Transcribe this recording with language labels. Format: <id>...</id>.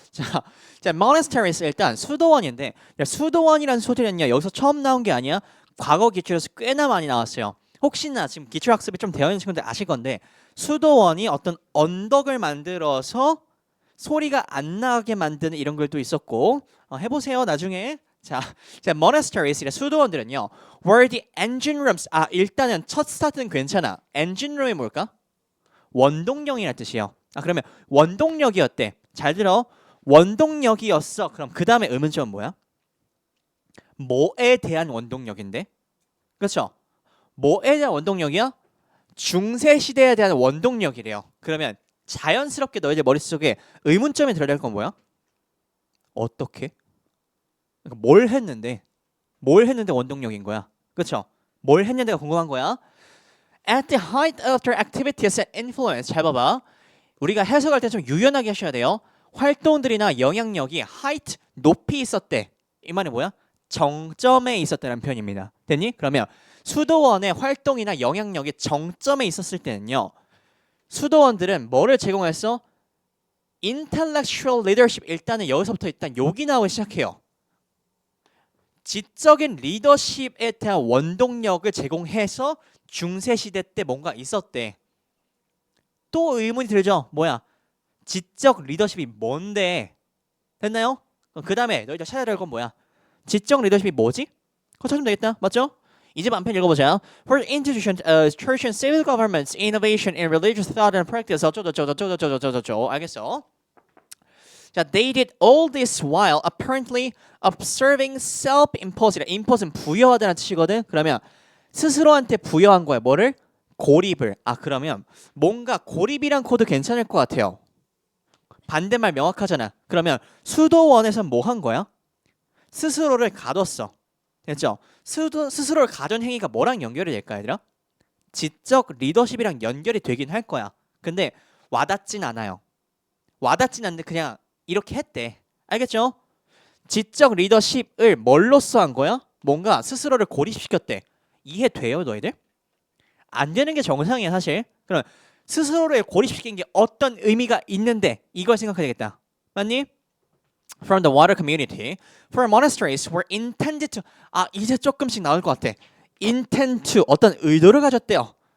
<ko>자, monasteries 일단 수도원인데, 수도원이라는 소리는요 여기서 처음 나온 게 아니야. 과거 기출에서 꽤나 많이 나왔어요. 혹시나 지금 기출 학습이 좀 되어 있는 친구들 아실 건데, 수도원이 어떤 언덕을 만들어서 소리가 안 나게 만드는 이런 글도 있었고, 해보세요 나중에.</ko> <en>자, monasteries</en> <ko>수도원들은요</ko> <en>were the engine rooms.</en> <ko>일단은 첫 스타트는 괜찮아. engine room이 뭘까? 원동력이라는 뜻이에요. 그러면 원동력이었대. 잘 들어. 원동력이었어. 그럼 그 다음에 의문점은 뭐야? 뭐에 대한 원동력인데? 그렇죠? 뭐에 대한 원동력이야? 중세 시대에 대한 원동력이래요. 그러면 자연스럽게 너희들 머릿속에 의문점이 들어갈 건 뭐야? 어떻게? 그러니까 뭘 했는데 원동력인 거야. 그렇죠? 뭘 했는데가 궁금한 거야.</ko> <en>At the height of their activities and influence.</en> <ko>잘 봐봐. 우리가 해석할 때 좀 유연하게 하셔야 돼요. 활동들이나 영향력이 height, 높이 있었대. 이 말이 뭐야? 정점에 있었다는 표현입니다. 됐니? 그러면 수도원의 활동이나 영향력이 정점에 있었을 때는요, 수도원들은 뭐를 제공했어?</ko> <en>Intellectual leadership.</en> <ko>일단은 여기서부터 일단 욕이 나오기 시작해요. 지적인 리더십에 대한 원동력을 제공해서 중세시대 때 뭔가 있었대. 또 의문이 들죠. 뭐야? 지적 리더십이 뭔데? 됐나요? 그 다음에 너희들 찾아야 될 건 뭐야? 지적 리더십이 뭐지? 그거 찾으면 되겠다. 맞죠? 이제 만편 읽어보자.</ko> <en>For institutions, church and civil governments, innovation in religious thought and practice.</en> <ko>어쩌고저쩌고. 알겠어?</ko> <en>자, they did all this while apparently observing self-imposed.</en> <ko>impose는 부여하다는 뜻이거든. 그러면 스스로한테 부여한 거야. 뭐를? 고립을. 그러면 뭔가 고립이란 코드 괜찮을 것 같아요. 반대말 명확하잖아. 그러면 수도원에선 뭐 한 거야? 스스로를 가뒀어. 됐죠? 스스로를 가둔 행위가 뭐랑 연결이 될까 얘들아? 지적 리더십이랑 연결이 되긴 할 거야. 근데 와닿진 않아요. 와닿진 않는데 그냥 이렇게 했대. 알겠죠? 지적 리더십을 뭘로써 한 거야? 뭔가 스스로를 고립시켰대. 이해돼요 너희들? 안 되는 게 정상이야 사실. 그럼 스스로를 고립시킨 게 어떤 의미가 있는데 이걸 생각해야 되겠다. 맞니?</ko> <en>From the water community, for monasteries were intended to.</en> <ko>이제 조금씩 나올 것 같아. Intend to 어떤 의도를 가졌대요.</ko>